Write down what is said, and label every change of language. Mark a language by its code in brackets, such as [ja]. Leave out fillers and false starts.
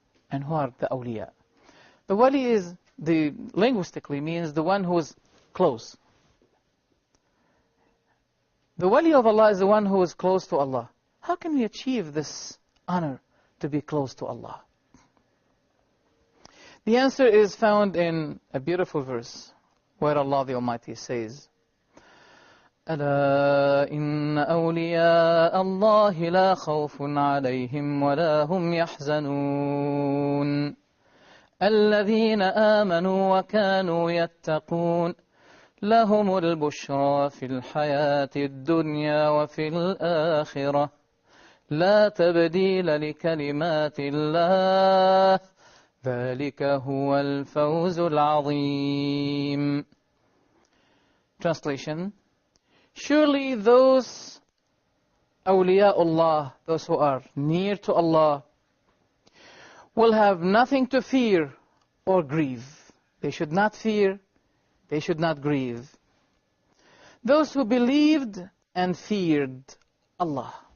[en] And who are the awliya? The waly is, linguistically means the one who is close. The waly of Allah is the one who is close to Allah. How can we achieve this honor to be close to Allah? The answer is found in a beautiful verse where Allah the Almighty says, [ar] أَلَا إِنَّ أَوْلِيَاءَ اللَّهِ لَا خَوْفٌ عَلَيْهِمْ وَلَا هُمْ يَحْزَنُونَ الَّذِينَ آمَنُوا وَكَانُوا يَتَّقُونَ لهم البشرى في الحياة الدنيا وفي الآخرة لا تبديل لكلمات الله ذلك هو الفوز العظيم. [en] Translation: Surely those awliyaullah, those who are near to Allah, will have nothing to fear or grieve. They should not fear, they should not grieve. Those who believed and feared Allah.